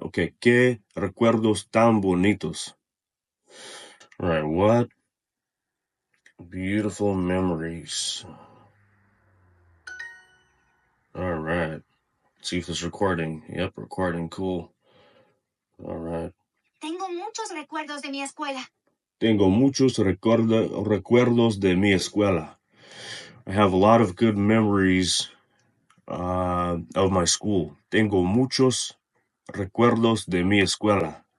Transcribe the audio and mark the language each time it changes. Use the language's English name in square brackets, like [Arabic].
[Spanish] Okay, ¿qué recuerdos tan bonitos? [English] All right, what beautiful memories. All right. Let's see if it's recording. Yep, recording. Cool. All right. [Spanish] Tengo muchos recuerdos de mi escuela. Tengo muchos recuerdos de mi escuela. [English] I have a lot of good memories of my school. [Spanish] Tengo muchos recuerdos de mi escuela.